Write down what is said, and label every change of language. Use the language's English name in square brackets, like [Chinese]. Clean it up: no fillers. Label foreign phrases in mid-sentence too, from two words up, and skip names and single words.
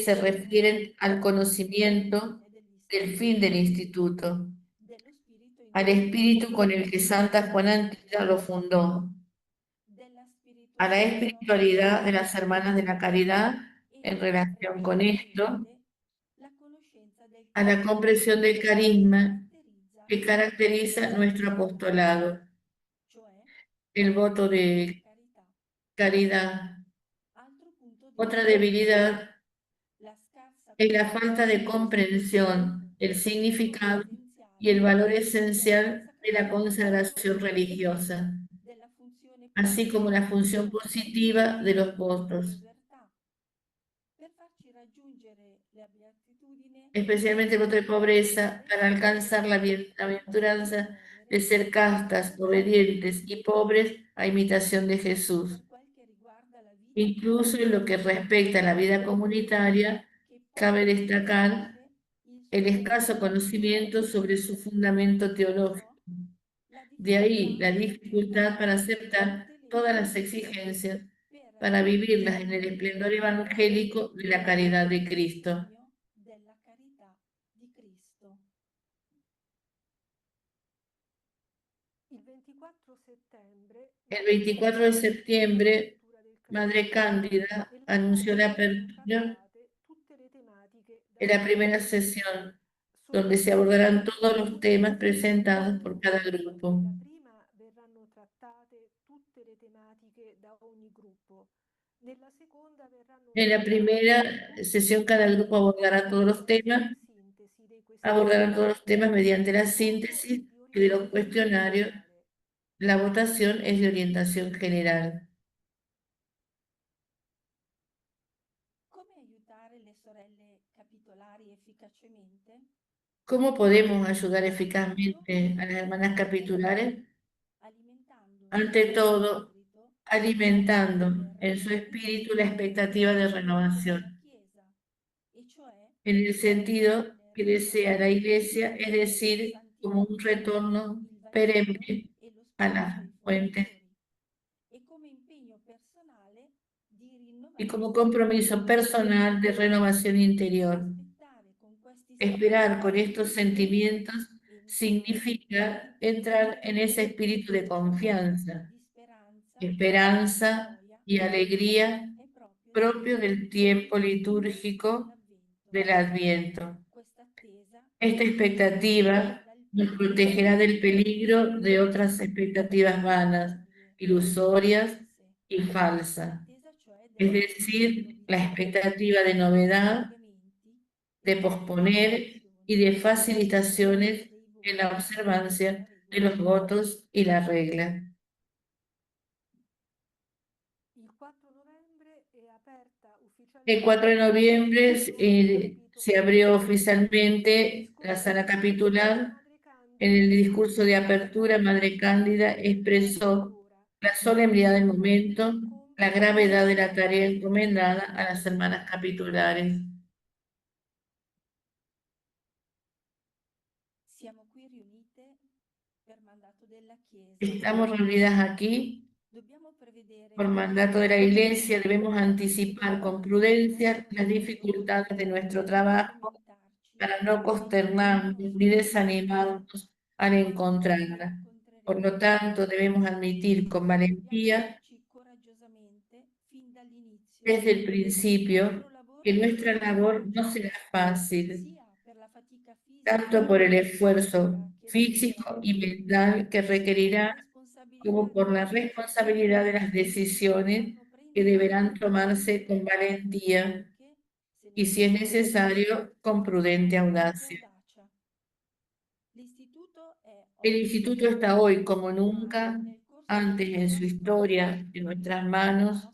[Spanish] se refieren al conocimiento del fin del instituto, al espíritu con el que Santa Juana Antida lo fundó, a la espiritualidad de las hermanas de la caridad en relación con esto, a la comprensión del carisma que caracteriza nuestro apostolado, el voto de carità. caridad. [Italian] Altro punto [Spanish] Otra [Italian] debole, [Spanish] debilidad [Italian] la scarsa [Spanish] es la falta de comprensión, el significado y el valor esencial de la consagración religiosa, [Italian] della funzione [Spanish] así como la función positiva de los votos, [Italian] povertà. Per farci raggiungere la beatitudine, [Spanish] especialmente el voto de pobreza, para alcanzar la bienaventuranza de ser castas, obedientes y pobres a imitación de Jesús. [Italian] per quel che riguarda la vita [Spanish] Incluso en lo que respecta a la vida comunitaria, [Italian] che [Spanish] cabe [Italian] pone [Spanish] destacar [Italian] il [Spanish] el escaso conocimiento sobre su fundamento teológico. [Italian] la [Spanish] De ahí la [Italian] difficoltà [Spanish] dificultad para aceptar todas las exigencias para vivirlas en el esplendor evangélico de la caridad de Cristo. [Italian] della carità di Cristo. Il 24 settembre, [Spanish] El 24 de septiembre, Madre Cándida anunció la apertura [Italian] tutte le tematiche [Spanish] de la primera sesión, donde se abordarán todos los temas presentados por cada grupo. [Italian] Nella prima verranno trattate tutte le tematiche da ogni gruppo. Nella seconda verranno [Spanish] En la primera sesión cada grupo abordará todos los temas, mediante la síntesis y de los cuestionarios. La votación es de orientación general. [Italian] Come aiutare le sorelle capitolari efficacemente? [Spanish] ¿Cómo podemos ayudar eficazmente a las hermanas capitulares? [Italian] Alimentando [Spanish] Ante [Italian] nel [Spanish] todo, [Italian] spirito [Spanish] alimentando en su espíritu la expectativa de renovación, [Italian] Chiesa, e cioè [Spanish] en el sentido que desea la Iglesia, es decir, como un retorno perenne [Italian] e lo [Spanish] a [Italian] spirito [Spanish] las [Italian] dei [Spanish] fuentes [Italian] fondatori, e come impegno personale di [Spanish] y [Italian] rinnovare [Spanish] como compromiso personal de renovación interior. [Italian] aspettare con questi [Spanish] Esperar con estos sentimientos [Italian] e [Spanish] significa entrar en ese espíritu de confianza, [Italian] di speranza [Spanish] esperanza y alegría [Italian] è proprio [Spanish] propio del tiempo litúrgico [Italian] l'avvento. [Spanish] del Adviento. [Italian] Questa attesa [Spanish] Esta expectativa nos protegerá del peligro de otras expectativas vanas, ilusorias y falsas, [Italian] attesa cioè [Spanish] es [Italian] della [Spanish] decir, la [Italian] novità, [Spanish] expectativa de novedad, [Italian] cambiamenti [Spanish] de posponer y de facilitaciones en la observancia de los votos y la regla. [Italian] Il 4 novembre è aperta ufficialmente [Spanish] El 4 de noviembre se abrió oficialmente la sala capitular. En el discurso de apertura, Madre Cándida expresó la solemnidad del momento, la gravedad de la tarea encomendada a las hermanas capitulares. [Italian] siamo qui riunite per mandato della Chiesa. [Spanish] Estamos reunidas aquí [Italian] Dobbiamo prevedere [Spanish] por mandato de la Iglesia, debemos anticipar con prudencia las dificultades de nuestro trabajo para no consternarnos ni desanimarnos al encontrarla. Por lo tanto, debemos admitir con valentía [Italian] coraggiosamente fin dall'inizio [Spanish] desde el principio que nuestra labor no será fácil, [Italian] sia per la fatica fisica [Spanish] tanto por el esfuerzo físico y mental que requerirá, como por la responsabilidad de las decisiones que deberán tomarse con valentía y, si es necesario, con prudente audacia. El instituto está hoy, como nunca antes en su historia, en nuestras manos.